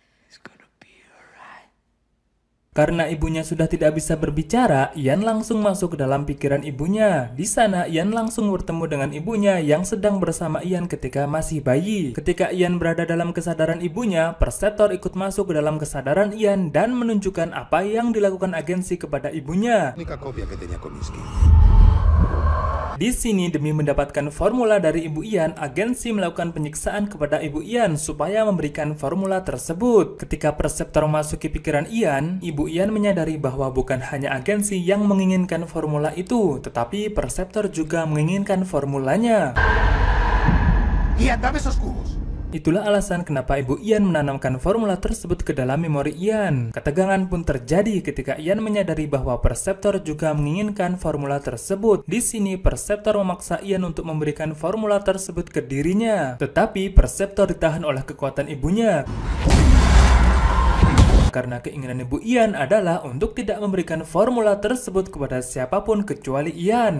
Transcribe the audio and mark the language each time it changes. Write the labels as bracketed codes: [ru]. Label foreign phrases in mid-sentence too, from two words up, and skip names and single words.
[id] Karena ibunya sudah tidak bisa berbicara, Ian langsung masuk ke dalam pikiran ibunya. Di sana, Ian langsung bertemu dengan ibunya yang sedang bersama Ian ketika masih bayi. Ketika Ian berada dalam kesadaran ibunya, Perceptor ikut masuk ke dalam kesadaran Ian dan menunjukkan apa yang dilakukan agensi kepada ibunya. [es] Única copia que tenía Kominsky. [id] Di sini demi mendapatkan formula dari ibu Ian, agensi melakukan penyiksaan kepada ibu Ian supaya memberikan formula tersebut. Ketika Perceptor memasuki pikiran Ian, ibu Ian menyadari bahwa bukan hanya agensi yang menginginkan formula itu, tetapi Perceptor juga menginginkan formulanya. [es] Ian, dame esos cubos. [id] Itulah alasan kenapa ibu Ian menanamkan formula tersebut ke dalam memori Ian. Ketegangan pun terjadi ketika Ian menyadari bahwa Perceptor juga menginginkan formula tersebut. Di sini Perceptor memaksa Ian untuk memberikan formula tersebut ke dirinya. Tetapi Perceptor ditahan oleh kekuatan ibunya. Karena keinginan ibu Ian adalah untuk tidak memberikan formula tersebut kepada siapapun kecuali Ian.